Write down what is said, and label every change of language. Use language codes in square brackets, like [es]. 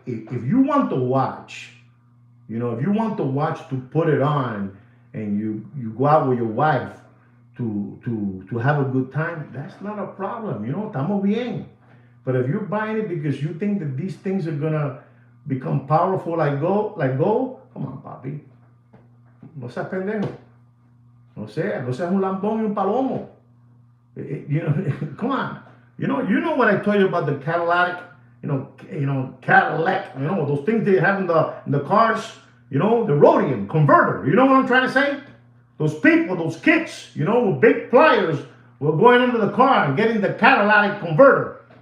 [en] If you want to watch, you know, if you want to watch to put it on and you go out with your wife to have a good time, that's not a problem, you know, [es] estamos bien. [en] But if you're buying it because you think that these things are gonna become powerful like gold, come on, papi. [es] No seas pendejo. No seas un lambón y un palomo. [en] You know, come on. You know what I told you about the Cadillac, Cadillac, those things they have in the cars, the Rhodium converter. You know what I'm trying to say? Those people, those kids, with big pliers were going into the car and getting the Cadillac converter.